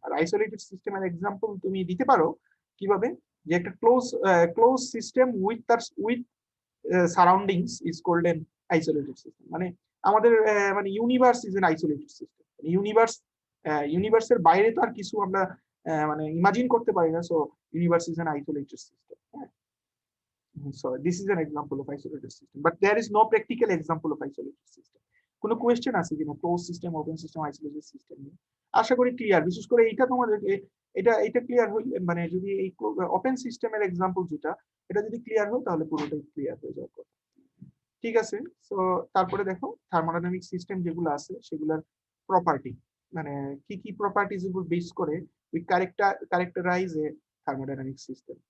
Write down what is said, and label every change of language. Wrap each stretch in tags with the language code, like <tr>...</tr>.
<bn>আর isolated সিস্টেমের example তুমি দিতে পারো কিভাবে, যে একটা close system with surroundings</bn> <en>Is called an isolated system.</en> <bn>মানে আমাদের মানে</bn> <en>Universe is an isolated system.</en> <bn>ইউনিভার্সের বাইরে তো আর কিছু আমরা মানে ইমাজিন করতে পারি না,</bn> <en>So universe is an isolated system. So this is an example of isolated system, but there is no practical example of isolated system.</en> <bn>কোনো কোয়েশ্চেন আছে কিনা close system, open system, isolated system নিয়ে? আশা করি clear. বিশেষ করে এইটা তোমাদেরকে এটা ক্লিয়ার হইলে, মানে যদি এই ওপেন সিস্টেমের এক্সাম্পল যেটা, এটা যদি ক্লিয়ার হয় তাহলে পুরোটাই ক্লিয়ার হয়ে যাওয়ার কথা। ঠিক আছে, সো তারপরে দেখো থার্মোডাইনামিক সিস্টেম যেগুলো আছে সেগুলোর প্রপার্টি, মানে কি কি প্রপার্টিজ উপর বেস করে we characterise A thermodynamic system.</bn>